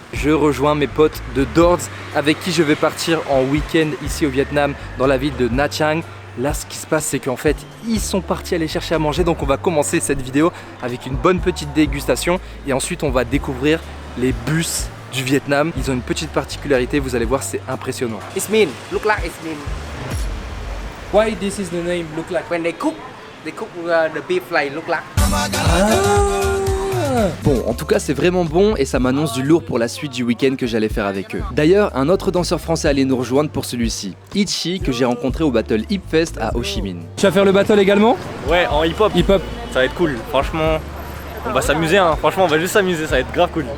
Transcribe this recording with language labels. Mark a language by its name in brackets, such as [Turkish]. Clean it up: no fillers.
[French] Je rejoins mes potes de Dords avec qui je vais partir en week-end ici au Vietnam, dans la ville de Nha Trang. Là, ce qui se passe, c'est qu'en fait, ils sont partis aller chercher à manger. Donc, on va commencer cette vidéo avec une bonne petite dégustation. Et ensuite, on va découvrir les bus du Vietnam. Ils ont une petite particularité, vous allez voir, c'est impressionnant. [English] It's mean. Look like it's mean. Why this is the name look like? When they cook the beef like look like. [French] Bon, en tout cas c'est vraiment bon et ça m'annonce du lourd pour la suite du week-end que j'allais faire avec eux. D'ailleurs, un autre danseur français allait nous rejoindre pour celui-ci, Itchy, que j'ai rencontré au Battle Hip Fest à Ho Chi Minh. Tu vas faire le battle également? Ouais, en hip-hop. Hip-hop. Ça va être cool, franchement. On va s'amuser, hein. Franchement, on va juste s'amuser, ça va être grave cool.